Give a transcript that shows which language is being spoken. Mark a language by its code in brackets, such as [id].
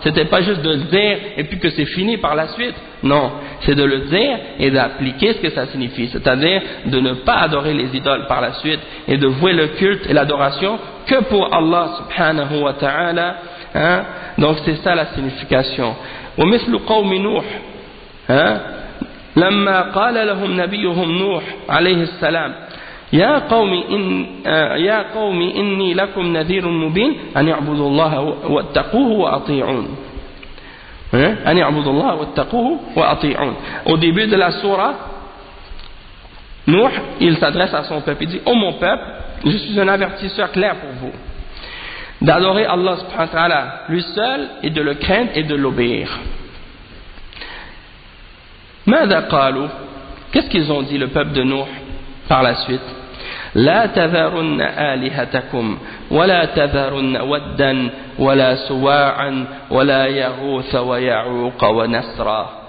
[fr] C'était pas juste de le dire et puis que c'est fini par la suite. Non. C'est de le dire et d'appliquer ce que ça signifie. C'est-à-dire de ne pas adorer les idoles par la suite et de vouer le culte et l'adoration que pour Allah subhanahu wa ta'ala. Hein? Donc c'est ça la signification. [ar] ومثل قوم نوح. Hein? لما قال لهم نبيهم نوح عليه السلام يا قوم إني لكم نذير مبين أن اعبدوا الله واتقوه وأطيعون أن اعبدوا الله واتقوه وأطيعون. [fr] Au début de la sourate, Nuh, il s'adresse à son peuple. Il dit, oh mon peuple, je suis un avertisseur clair pour vous d'adorer Allah subhanahu wa ta'ala lui seul et de le craindre et de l'obéir. [ar] ماذا قالوا؟ [fr] Qu'est-ce qu'ils ont dit le peuple de Nuh par la suite؟ [ar] لا تذرن آلهتكم ولا تذرن ودا ولا سواعا ولا يغوث ويعوق ونسرا.